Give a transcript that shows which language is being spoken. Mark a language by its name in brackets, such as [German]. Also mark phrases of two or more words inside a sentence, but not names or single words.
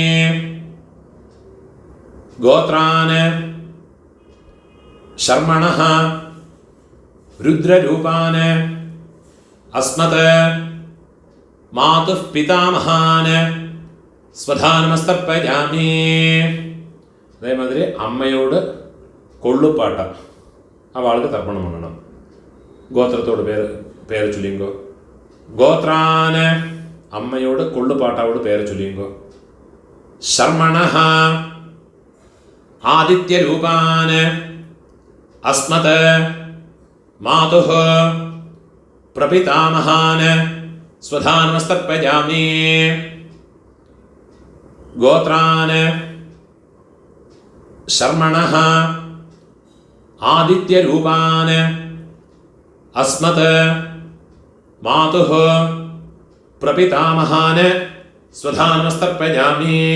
[Sanskrit] गोत्रान् शर्मणः रुद्ररूपान् अस्मत् मातुः पितामहान् स्वधा नमस्तर्पयामि. [Tamil] அதே மாதிரி அம்மையோடு கொள்ளுப்பாட்ட அவளுக்கு தர்ப்பணம் பண்ணணும். கோத்திரத்தோட பேரை சொல்லிங்கோ. கோத்ரான அம்மையோடு கொள்ளுப்பாட்டாவோட பேரை சொல்லிங்கோ. [Sanskrit] शर्मणः आदित्यरूपान् अस्मत् मातुः प्रपितामहान् स्वधा नमस्तर्पयामि. गोत्रान् शर्मणः आदित्यरूपान् अस्मत् मातुः प्रपितामहान् स्वधा नमस्तर्पयामि.